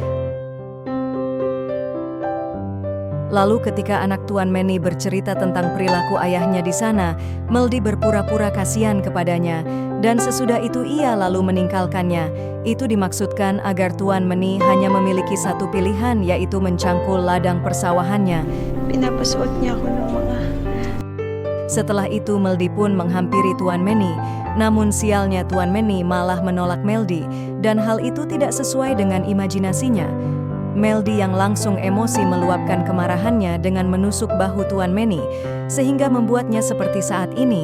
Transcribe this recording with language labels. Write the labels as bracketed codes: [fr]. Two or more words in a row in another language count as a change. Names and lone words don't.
[id] Lalu ketika anak Tuan Manny bercerita tentang perilaku ayahnya di sana, Meldy berpura-pura kasihan kepadanya, dan sesudah itu ia lalu meninggalkannya. Itu dimaksudkan agar Tuan Manny hanya memiliki satu pilihan, yaitu mencangkul ladang persawahannya. [tl] Pinapasuot niya ako ng mga... [id] Setelah itu Meldy pun menghampiri Tuan Manny, namun sialnya Tuan Manny malah menolak Meldy, dan hal itu tidak sesuai dengan imajinasinya. Meldy yang langsung emosi meluapkan kemarahannya dengan menusuk bahu Tuan Manny, sehingga membuatnya seperti saat ini.